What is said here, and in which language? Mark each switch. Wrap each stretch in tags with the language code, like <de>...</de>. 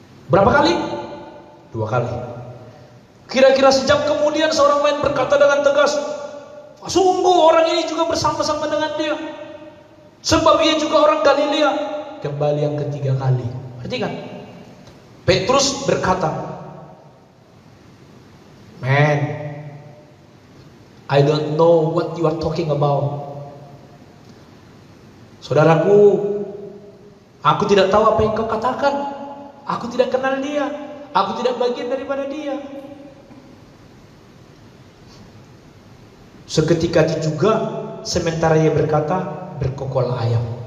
<id>Berapa kali? 2 kali. Kira-kira sejam kemudian seorang lain berkata dengan tegas, sungguh orang ini juga bersama-sama dengan dia, sebab ia juga orang Galilea. Kembali yang ketiga kali. Perhatikan, Petrus berkata,</id> <en>man, I don't know what you are talking about.</en> <id>Saudaraku, aku tidak tahu apa yang kau katakan. Aku tidak kenal dia. Aku tidak bagian daripada dia. Seketika itu juga, sementara ia berkata, berkokol ayam.</id>